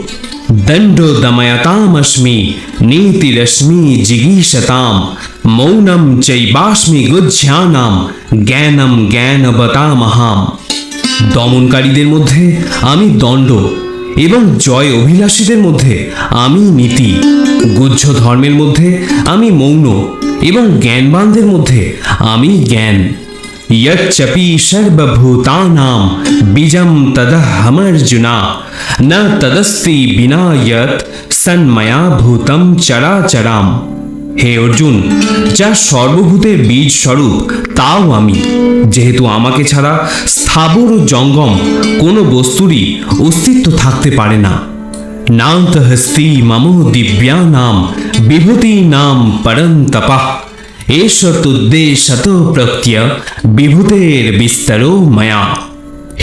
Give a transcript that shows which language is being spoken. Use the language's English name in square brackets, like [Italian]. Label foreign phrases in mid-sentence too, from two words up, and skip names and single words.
[Sanskrit] দণ্ড দময়তামস্মি নীতিরশ্মি জিগীষতাম মৌনম চৈবাস্মি গুহ্যানাম জ্ঞানম জ্ঞানবতামহম। [Bangla] দমনকারীদের মধ্যে আমি দণ্ড এবং জয় অভিলাষীদের মধ্যে আমি নীতি। গুহ্য ধর্মের মধ্যে আমি মৌন এবং জ্ঞানবানদের মধ্যে আমি জ্ঞান। [Sanskrit] यच्चपि सर्वभूतानां बीजं तदहमर्जुना न तदस्ति बिना यत् सन्मया भूतं चराचराम। [Bangla] হে অর্জুন, যা সর্বভূতের বীজ স্বরূপ তাও আমি, যেহেতু আমাকে ছাড়া স্থাবর ও জঙ্গম কোনো বস্তুরই অস্তিত্ব থাকতে পারে না। [Sanskrit] নান্ত হস্তি মম দিব্যানাম বিভূতিনাম পরন্তপঃ এষ তুদ্দেশত প্রত্যয় বিভূতের বিস্তরো ময়া।